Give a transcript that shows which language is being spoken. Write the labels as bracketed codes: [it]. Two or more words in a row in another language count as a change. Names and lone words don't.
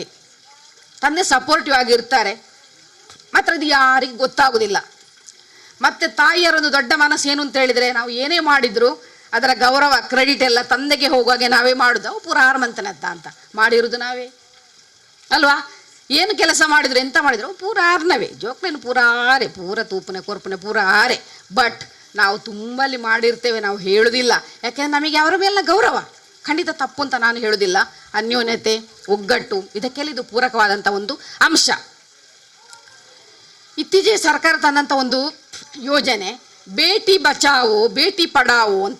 [kn] ತಂದೆ ಸಪೋರ್ಟಿವ್ ಆಗಿರ್ತಾರೆ, ಮಾತ್ರ ಅದು ಯಾರಿಗೂ ಗೊತ್ತಾಗುವುದಿಲ್ಲ. ಮತ್ತು ತಾಯಿಯರೊಂದು ದೊಡ್ಡ ಮನಸ್ಸು ಏನು ಅಂತ ಹೇಳಿದರೆ, ನಾವು ಏನೇ ಮಾಡಿದ್ರು ಅದರ ಗೌರವ, ಕ್ರೆಡಿಟ್ ಎಲ್ಲ ತಂದೆಗೆ ಹೋಗುವಾಗೆ ನಾವೇ ಮಾಡುದು. [tcy] ಅವು ಪೂರ ಆರ್ಮಂತನತ್ತ [kn] ಅಂತ ಮಾಡಿರುವುದು ನಾವೇ ಅಲ್ವಾ? ಏನು ಕೆಲಸ ಮಾಡಿದ್ರು, ಎಂತ ಮಾಡಿದ್ರು, [tcy] ಪೂರ ಆರ್ನವೇ, ಜೋಕ್ಲೇನು ಪೂರ ಆರೆ, ಪೂರ ತೂಪನೆ ಕೊರ್ಪನೆ ಪೂರ ಆರೆ. [kn] ಬಟ್ ನಾವು ತುಂಬಲ್ಲಿ ಮಾಡಿರ್ತೇವೆ, ನಾವು ಹೇಳುವುದಿಲ್ಲ. ಯಾಕೆಂದರೆ ನಮಗೆ ಅವರ ಮೇಲೆ ಗೌರವ. ಖಂಡಿತ ತಪ್ಪು ಅಂತ ನಾನು ಹೇಳುವುದಿಲ್ಲ. ಅನ್ಯೋನ್ಯತೆ, ಒಗ್ಗಟ್ಟು, ಇದಕ್ಕೆಲ್ಲ ಇದು ಪೂರಕವಾದಂಥ ಒಂದು ಅಂಶ. ಇತ್ತೀಚೆಗೆ ಸರ್ಕಾರ ತಂದಂಥ ಒಂದು ಯೋಜನೆ ಬೇಟಿ ಬಚಾವೋ ಬೇಟಿ ಪಡಾವೋ ಅಂತ.